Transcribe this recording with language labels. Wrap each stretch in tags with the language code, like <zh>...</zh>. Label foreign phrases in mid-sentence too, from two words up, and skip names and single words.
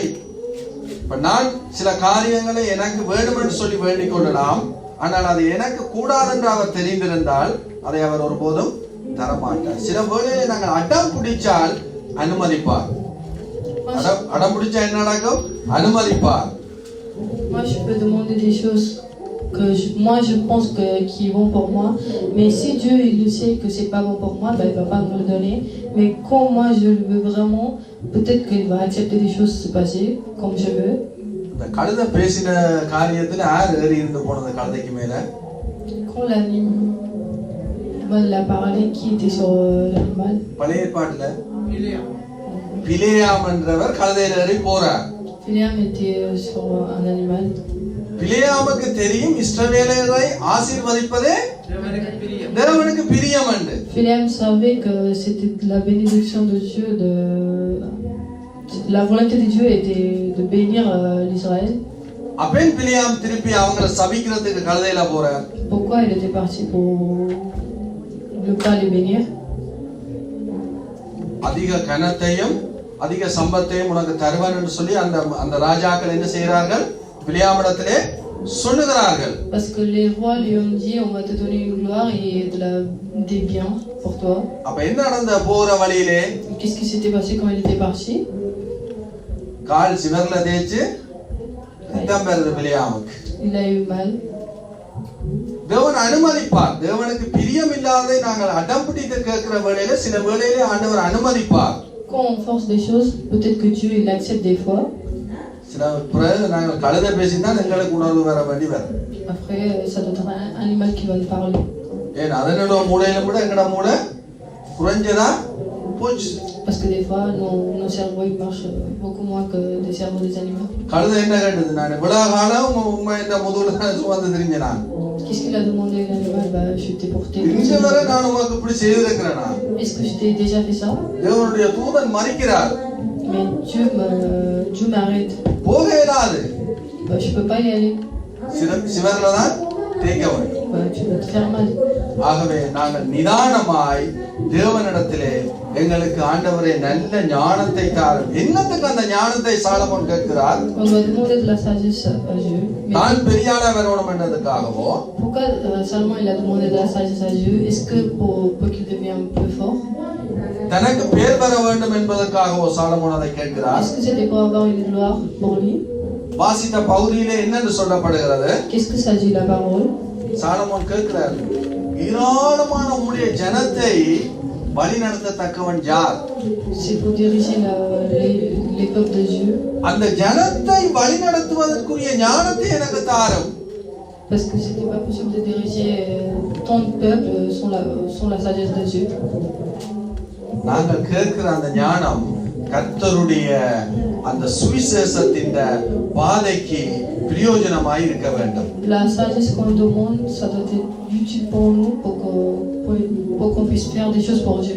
<ta>இப்ப நான் சில காரியங்களை எனக்கு வேண்டும் என்று சொல்லி வேண்டிக் கொள்ளலாம், ஆனால் அது எனக்கு கூடாது என்று அவர் தெரிந்திருந்தால் அதை அவர் ஒருபோதும் தரமாட்டார். சில வேளையிலே நாங்கள் அடம் பிடிச்சால் அனுமதிப்பார். அடம் பிடிச்சா என்ன நடக்கும்? அனுமதிப்பார்.</ta> <fr>Moi, je peux demander des choses que je pense qui vont pour moi, mais si Dieu il le sait que c'est pas bon pour moi, il va pas me le donner. Mais quand moi je le veux vraiment, peut-être qu'il va accepter des choses se passer comme je veux.</fr> <ta>இந்த கழுதை பேசின காரியத்துல யார் ஏறி இருந்து போனது கழுதைக்கு மேல?</ta> <fr>Quand l'animal a parlé, qui était sur l'animal?</fr> <ta>பழைய ஏற்பாட்டுல பிலேயாம் என்றவர் கழுதையில ஏறி போறார்.</ta> <fr>Philéam était sur un animal.</fr> <ta>பிலேயாமுக்கு தெரியும் இஸ்ரவேலரை ஆசீர்வதிப்பதே தேவனுக்கு பிரியம் என்று.</ta> <fr>Philéam savait que c'était la bénédiction de Dieu, la volonté de Dieu était de bénir l'Israël.</fr> <ta>அப்பேன் பிலேயாம் திருப்பி அவங்களை சபிக்கிறதுக்கு கழுதையில போறார்.</ta> <fr>Pourquoi il était parti pour ne pas les bénir?</fr> <ta>அதிக கனத்தையும் அதிக சம்பத்தையும் உனக்கு தருவேன் என்று சொல்லி அந்த ராஜாக்கள் என்ன செய்கிறார்கள்? பிலேயாமிடத்திலே சொல்லுகிறார்கள்.</ta> <fr>Parce que les rois lui ont dit, on va te donner une gloire et des biens pour toi.</fr> <ta>அப்ப என்ன நடந்த போற வழியிலே?</ta> <fr>Qu'est-ce qui s'était passé quand il était parti?</fr> <ta>கால் சிவர்ல தேய்ச்சு ரத்தம் பெறுது பிலேயாமுக்கு.</ta> <fr>Il a eu mal.</fr> <ta>தேவன் அனுமதிப்பார். தேவனுக்கு பிரியம் இல்லாததை நாங்கள் அடம் பிடித்து கேட்கிற வேளையில சில வேளையிலே ஆண்டவர் அனுமதிப்பார்.</ta> <fr>Quand on force des choses, peut-être que Dieu il accepte des fois.</fr> <ta>சில பிறகு நாங்கள் கழுதை பேசிதான் எங்களுக்கு உணர்வு வர வேண்டி வரும்.</ta> <fr>Après, ça doit être un animal qui va nous parler.</fr> <ta>ஏன் அதனோட மூளையில கூட எங்கட மூளை குறைஞ்சதா போச்சு.</ta> <fr>Parce que des fois, nos cerveaux ils marchent beaucoup moins que les cerveaux des animaux.</fr> <ta>கழுதை என்ன கேட்டது? நான் இவ்வளவு காலம் உண்மை இந்த முதுகுல தான் சுமந்து திரிஞ்சேன் நான்.</ta> <fr>Qu'est-ce qu'il a demandé l'animal? Je t'ai porté.</fr> <ta>இங்க வரை நான் உங்களுக்கு இப்படி செய்திருக்கிறேனா?</ta> <fr>Est-ce que je t'ai déjà fait ça?</fr> <ta>தேவனுடைய தூதன் மறிக்கிறார்.</ta> <fr>Mais Dieu m'arrête.</fr> <ta>போக இயலாது.</ta> <fr>Je peux pas y aller.</fr> <ta>சிவர்ல தான் தேய்க்க வேண்டும்.</ta> <fr>Tu vas te faire mal.</fr> <ta>ஆகவே நாங்கள் நிதானமாய் தேவனிடத்திலே எங்களுக்கு ஆண்டவரே நல்ல ஞானத்தை தாரும். என்னத்துக்கு அந்த ஞானத்தை சாலமோன் கேட்கிறார்?</ta> <fr>On va demander de la sagesse à Dieu.</fr> <ta>நான் பெரியாளா வரணும் என்றதுக்காகவோ?</ta> <fr>Pourquoi Salomon il a demandé de la sagesse à Dieu? Est-ce que pour qu'il devienne un peu fort?</fr> <ta>தனக்கு பேர் பெற வேண்டும் என்பதற்காகவோ சாலமோன் அதை கேட்கிறார்?</ta> <fr>Est-ce que c'était pour avoir une gloire pour lui?</fr> <ta>வாசித்த பகுதியிலே என்னென்று சொல்லப்படுகிறது?</ta> <fr>Qu'est-ce que ça dit la parole?</fr> <ta>சாலமோன் கேட்கிறார், ஏராளமான உம்முடைய ஜனத்தை வழிநடத்தத்தக்கவன் யார்?</ta> <fr>C'est pour diriger les peuples de Dieu.</fr> <ta>அந்த ஜனத்தை வழிநடத்துவதற்குரிய ஞானத்தை எனக்கு தாரும்.</ta> <fr>Parce que c'était pas possible de diriger tant de peuples sans la sagesse de Dieu.</fr> <ta>நாங்கள் கேட்கிற அந்த ஞானம் கர்த்தருடைய அந்த சுவிசேஷத்தின் பாதைக்கு பிரயோஜனமாய் இருக்க வேண்டும்.</ta> <fr>La sagesse qu'on demande, ça doit être utile pour nous pour qu'on puisse faire des choses pour Dieu.</fr>